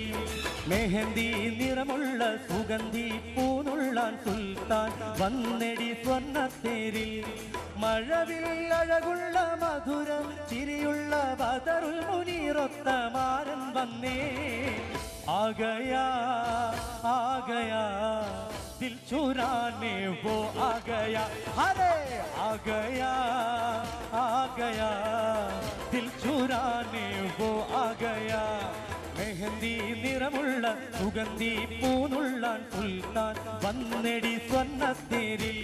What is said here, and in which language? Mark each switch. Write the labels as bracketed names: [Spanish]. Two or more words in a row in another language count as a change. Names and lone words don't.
[Malayalam] മെഹന്തി നിറമുള്ള സുഗന്ധി പൂനുള്ളാൻ സുൽത്താൻ വന്നെടി സ്വർണ്ണത്തേരിൽ. മഴവിൽ അഴകുള്ള മധുരം ചിരിയുള്ള ബദറുൽ മുനീറൊത്ത മാരൻ വന്നേ. [Hindi] आ गया आ गया दिल चुराने वो आ गया. अरे आ गया दिल चुराने वो आ गया. [Malayalam] മെഹന്തി നിറമുള്ള സുഗന്ധി പൂനുള്ളാൻ സുൽത്താൻ വന്നെടി സ്വർണ്ണത്തേരിൽ.